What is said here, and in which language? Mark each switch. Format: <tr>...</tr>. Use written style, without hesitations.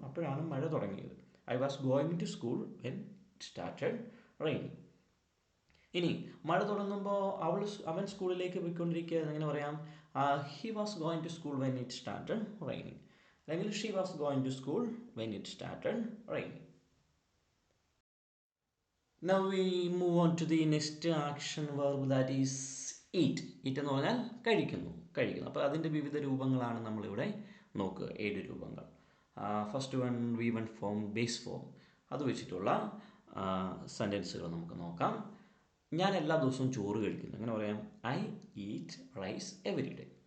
<ml>അപ്പോഴാണ് മഴ തുടങ്ങിയത്.</ml> <en>I was going to school when it started rain.</en> <ml>ഇനി മഴ തുടങ്ങുമ്പോൾ അവൻ സ്കൂളിലേക്ക് പോയിക്കൊണ്ടിരിക്കുകയായിരുന്നു. എങ്ങനെ പറയാം?</ml> <en>He was going to school when it started raining, അല്ലെങ്കിൽ she was going to school when it started raining. Now we move on to the next action verb, that is eat.</en> <ml>eat എന്ന് പറഞ്ഞാൽ കഴിക്കുന്നു. അപ്പോൾ അതിൻ്റെ വിവിധ രൂപങ്ങളാണ് നമ്മളിവിടെ നോക്കുക. 7 രൂപങ്ങൾ.</ml> <en>First one V1 form, base form.</en> <ml>അത് വെച്ചിട്ടുള്ള സെൻറ്റൻസുകൾ നമുക്ക് നോക്കാം. ഞാൻ എല്ലാ ദിവസവും ചോറ് കഴിക്കുന്നു. അങ്ങനെ പറയാം</ml> <en>I eat rice every day.</en>